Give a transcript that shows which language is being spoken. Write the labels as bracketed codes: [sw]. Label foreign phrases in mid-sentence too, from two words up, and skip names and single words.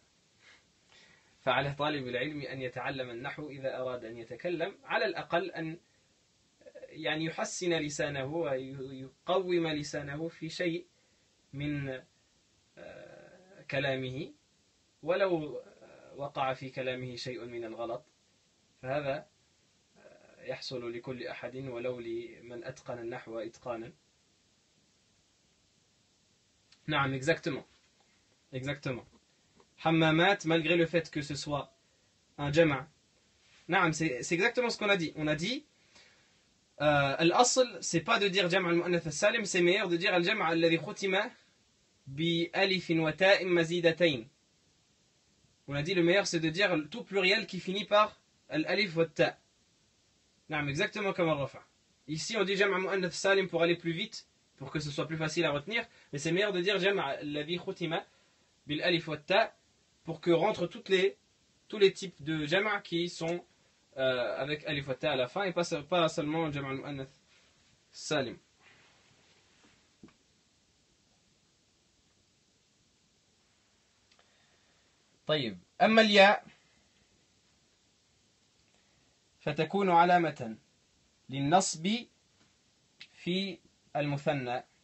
[ar] فعلى طالب العلم أن يتعلم النحو إذا أراد أن يتكلم على الأقل أن يعني يحسن لسانه ويقوم لسانه في شيء من كلامه ولو وقع في كلامه شيء من الغلط فهذا يحصل لكل أحد ولو لمن أتقن النحو إتقانا. Naam, [fr] exactement. Exactement. Hammamat, malgré le fait que ce soit un jama'. Naam, c'est exactement ce qu'on a dit. On a dit, al-asl, c'est pas de dire [ar] جمع المؤنث السالم, [fr] c'est meilleur de dire [ar] الجمع الذي ختم بألف وتاء مزيدتين. [fr] On a dit le meilleur c'est de dire tout pluriel qui finit par [ar] الألف وتاء'. [fr] Naam, exactement comme al-rafa'. Ici on dit [ar] جمع مؤنث سالم [fr] pour aller plus vite, pour que ce soit plus facile à retenir, mais c'est meilleur de dire [ar] جمع الذي ختم بالألف وتاء' [fr] pour que rentrent tous les types de jama' qui sont avec [ar] ألف وتاء' [fr] à la fin et pas seulement [ar] جمع المؤنث سالم. طيب أما الياء فتكون علامة للنصب في المثنى